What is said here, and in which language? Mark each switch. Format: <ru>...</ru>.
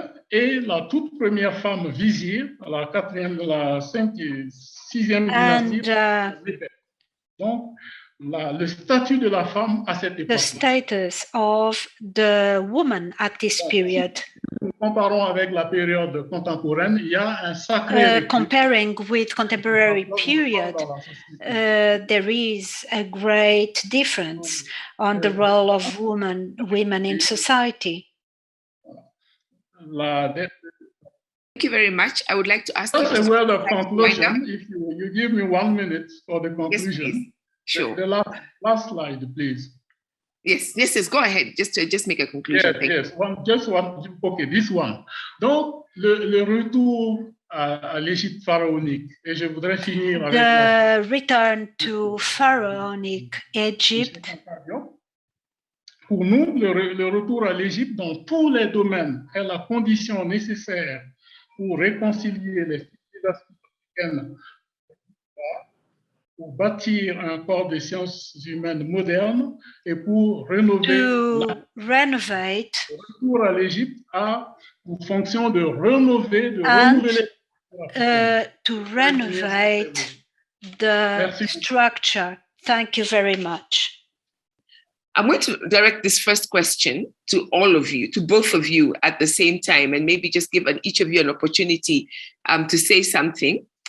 <fr>Et la toute première femme vizir, la quatrième, la cinquième, sixième dynastie. Donc, le statut de la femme à cette époque.</fr> <en>The status of the woman at this period.</en> <fr>Comparons avec la période contemporaine, il y a un sacré.</fr> <en>Comparing with contemporary period, there is a great difference on the role of women in society. Thank you very much. I would like to ask you a word of conclusion. If you give me 1 minute for the conclusion. Yes, please. Sure. The last slide, please. Yes. Go ahead. Just make a conclusion. Yes. Okay, this one.</en> <fr>Donc, le retour à l'Égypte pharaonique. Et je voudrais finir avec</fr> <en>the return to Pharaonic Egypt.</en> <fr>Pour nous, le retour à l'Égypte dans tous les domaines est la condition nécessaire pour réconcilier les civilisations africaines, pour bâtir un corps de sciences humaines moderne et pour rénover. Le retour à l'Égypte a pour fonction de renouveler</fr> <en>to renovate the structure. Thank you very much. I'm going to direct this first question to all of you, to both of you at the same time, and maybe just give each of you an opportunity to say something.</en>